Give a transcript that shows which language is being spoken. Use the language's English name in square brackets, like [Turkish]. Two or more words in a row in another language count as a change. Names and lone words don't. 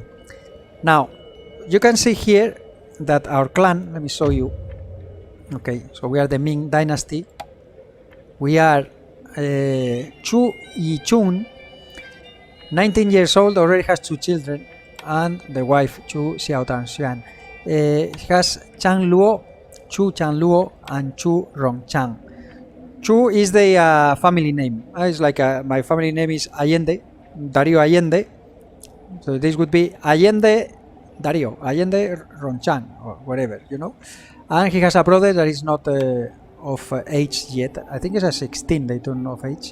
[English] Now, you can see here that our clan, let me show you. Okay, so we are the Ming Dynasty. We are Chu Yichun, 19 years old, already has 2 children, and the wife Chu Xiaodan Xuan. He has Chang Luo, Chu Chang Luo, and Chu Rongchang. Chu is the family name. It's like my family name is Allende, Dario Allende. So this would be Allende Dario, Allende Rongchang, or whatever, you know. And he has a brother that is not of age yet. I think it's a 16, they don't know of age.